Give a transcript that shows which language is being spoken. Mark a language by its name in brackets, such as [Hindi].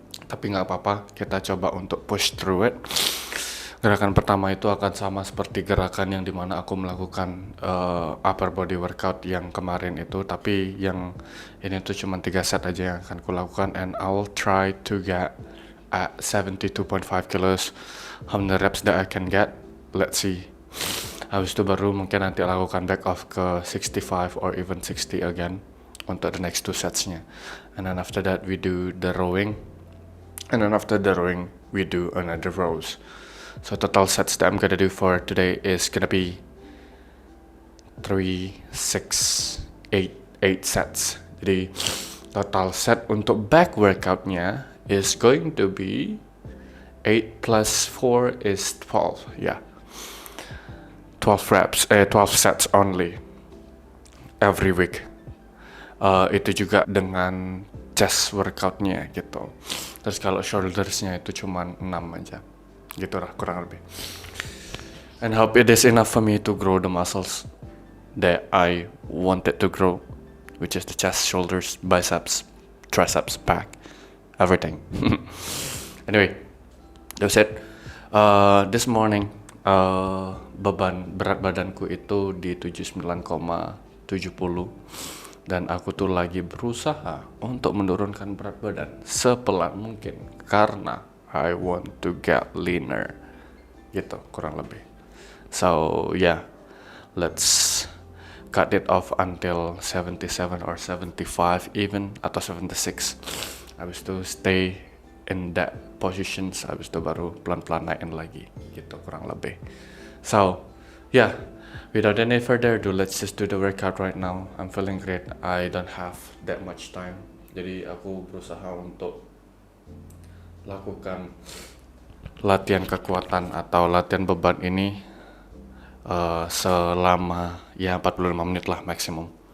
[Indonesian] Tapi nggak apa-apa, kita coba untuk [English] push through it. [Indonesian] Gerakan pertama itu akan sama seperti gerakan yang dimana aku melakukan upper body workout yang kemarin itu, tapi yang ini tuh cuma 3 set aja yang akan aku lakukan, [English] and I'll try to get at 72.5 kilos. How many reps that I can get, let's see. [Indonesian] Habis itu baru mungkin nanti lakukan back off ke 65 [English] or even 60 again [Indonesian] untuk [English] the next 2 setsnya. And then after that we do the rowing, and then after the rowing we do another rows. So total sets that I'm gonna do for today is gonna be 3, 6, 8 sets. [Indonesian] Jadi total set untuk back workoutnya [English] is going to be 8 plus 4 is 12. Yeah, 12 sets only every week. [Indonesian] Itu juga dengan chest workoutnya gitu. Terus kalau shouldersnya itu cuma 6 aja gitu lah kurang lebih. [English] And hope it is enough for me to grow the muscles that I wanted to grow, which is the chest, shoulders, biceps, triceps, back, everything. Anyway, that's it. This morning [Indonesian] berat badanku itu di 79,70, dan aku tuh lagi berusaha untuk menurunkan berat badan sepelan mungkin karena [English] I want to get leaner [Indonesian] gitu kurang lebih. [English] So yeah, let's cut it off until 77 or 75 even, [Indonesian] atau 76. Habis itu [English] stay in that positions, [Indonesian] habis itu baru pelan-pelan naikin lagi gitu kurang lebih. [English] So yeah, without any further ado, let's just do the workout right now. I'm feeling great. I don't have that much time, [Indonesian] jadi aku berusaha untuk lakukan latihan kekuatan atau latihan beban ini selama ya 45 menit lah maksimum.